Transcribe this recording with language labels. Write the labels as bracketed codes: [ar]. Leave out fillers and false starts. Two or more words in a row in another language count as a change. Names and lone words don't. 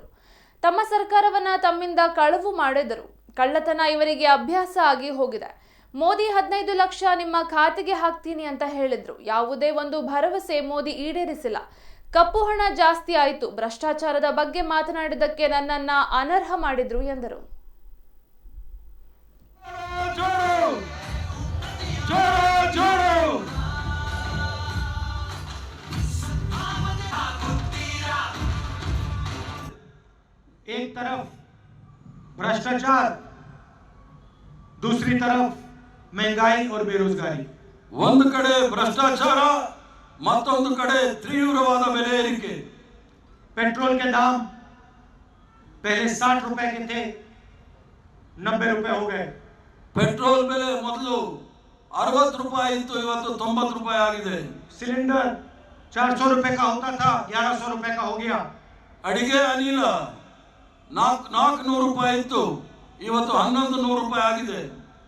[kn] ತಮ್ಮ ಸರ್ಕಾರವನ್ನ ತಮ್ಮಿಂದ ಕಳವು ಮಾಡಿದರು. ಕಳ್ಳತನ ಇವರಿಗೆ ಅಭ್ಯಾಸ ಆಗಿ ಹೋಗಿದೆ. ಮೋದಿ 15 ಲಕ್ಷ ನಿಮ್ಮ ಖಾತೆಗೆ ಹಾಕ್ತೀನಿ ಅಂತ ಹೇಳಿದ್ರು. ಯಾವುದೇ ಒಂದು ಭರವಸೆ ಮೋದಿ ಈಡೇರಿಸಿಲ್ಲ. ಕಪ್ಪು ಹಣ ಜಾಸ್ತಿ ಆಯಿತು. ಭ್ರಷ್ಟಾಚಾರದ ಬಗ್ಗೆ ಮಾತನಾಡಿದ್ದಕ್ಕೆ ನನ್ನನ್ನ ಅನರ್ಹ ಮಾಡಿದ್ರು ಎಂದರು. [hi] एक तरफ भ्रष्टाचार, दूसरी तरफ महंगाई और बेरोजगारी. [kn] ಒಂದು ಕಡೆ ಭ್ರಷ್ಟಾಚಾರ, ಮತ್ತೊಂದು ಕಡೆ ತೀವ್ರವಾದ ಬೆಲೆ ಏರಿಕೆ. [hi] पेट्रोल के दाम पहले 60 रुपए के थे, 90 रुपए हो गए. [kn] ಪೆಟ್ರೋಲ್ ಬೆಲೆ ಮೊದಲು 60 ರೂಪಾಯಿ ಇತ್ತು, ಇವತ್ತು 90 ರೂಪಾಯಿ ಆಗಿದೆ. [hi] सिलेंडर 400 रुपए का होता था, 1100 रुपए का हो गया. [kn] ಅಡಿಗೆ ಅನಿಲ 400 ರೂಪಾಯಿ ಇತ್ತು, ಇವತ್ತು 1100 ರೂಪಾಯಿ ಆಗಿದೆ.